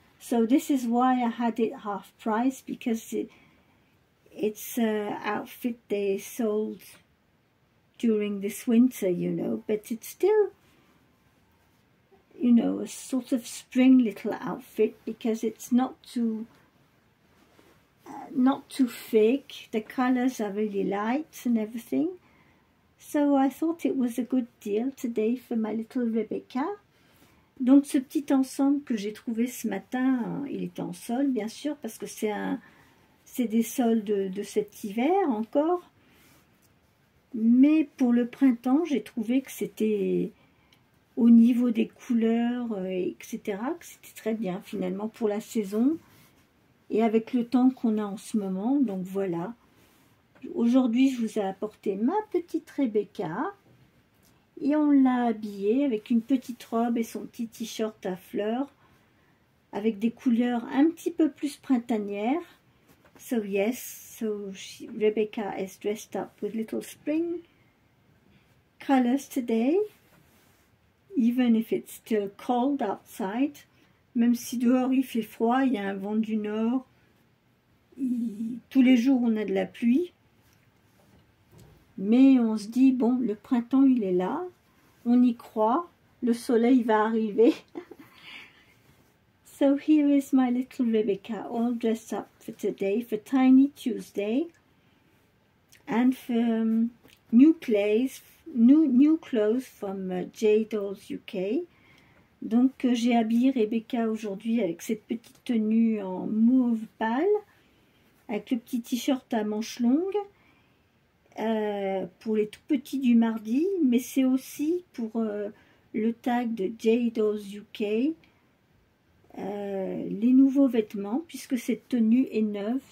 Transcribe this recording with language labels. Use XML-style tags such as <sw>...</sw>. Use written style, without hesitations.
<en>So this is why I had it half price, because it's an outfit they sold during this winter, you know, but it's still, you know, a sort of spring little outfit, because it's not too thick. The colors are really light and everything. So I thought it was a good deal today for my little Rebecca.</en> <fr>Donc ce petit ensemble que j'ai trouvé ce matin, il était en solde bien sûr, parce que c'est des soldes de cet hiver encore. Mais pour le printemps, j'ai trouvé que c'était au niveau des couleurs, etc., que c'était très bien finalement pour la saison et avec le temps qu'on a en ce moment. Donc voilà. Aujourd'hui, je vous ai apporté ma petite Rebecca et on l'a habillée avec une petite robe et son petit t-shirt à fleurs avec des couleurs un petit peu plus printanières.</fr> <en>So yes, Rebecca is dressed up with little spring colors today, even if it's still cold outside.</en> <fr>Même si dehors il fait froid, il y a un vent du nord, tous les jours on a de la pluie. Mais on se dit, bon, le printemps, il est là, on y croit, le soleil va arriver.</fr> <en>So here is my little Rebecca, all dressed up for today, for Tiny Tuesday, and for new clothes from J Dolls UK.</en> <fr>Donc j'ai habillé Rebecca aujourd'hui avec cette petite tenue en mauve pâle, avec le petit t-shirt à manches longues, pour les tout petits du mardi, mais c'est aussi pour le tag de J Dolls UK, les nouveaux vêtements, puisque cette tenue est neuve.</fr>